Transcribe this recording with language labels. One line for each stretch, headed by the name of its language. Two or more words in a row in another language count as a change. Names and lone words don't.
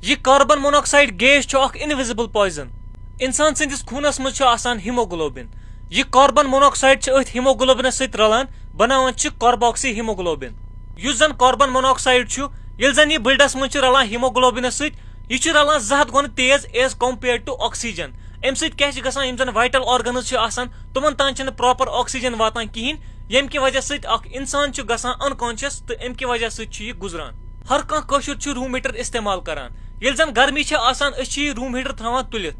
Kashmiri: یہ
English: carbon monoxide gas
Kashmiri: چھُ اکھ
English: invisible poison
Kashmiri: انسان سٕنٛدِس خوٗنس منٛز چھُ آسان ہیموگلوبن یہ
English: carbon monoxide
Kashmiri: چھِ أتھۍ ہیموگلوبنس سۭتۍ رلان بناوان چھِ
English: carboxy hemoglobin
Kashmiri: یُس زن
English: carbon monoxide
Kashmiri: چھُ ییٚلہِ زن یہ بلڈس منٛز چھُ رلان ہیموگلوبنس سۭتۍ یہ چھُ رلان 2 ہتھ گۄنہٕ تیز
English: as compared to oxygen
Kashmiri: امہِ سۭتۍ کیاہ چھُ گژھان یم زن
English: vital organs
Kashmiri: چھِ آسان تمن تام چھنہٕ
English: proper oxygen
Kashmiri: واتان کہیٖنۍ ییٚمہِ کہِ وجہ سۭتۍ اکھ انسان چھُ گژھان انکانشیس تہٕ امہِ کہِ وجہ سۭتۍ چھُ یہِ گُزران ہر کانٛہہ کٲشُر چھُ
English: room heater
Kashmiri: استعمال کران ییٚلہِ زن گرمی چھِ آسان أسۍ چھِ یہِ
English: room heater
Kashmiri: تھاوان تُلِتھ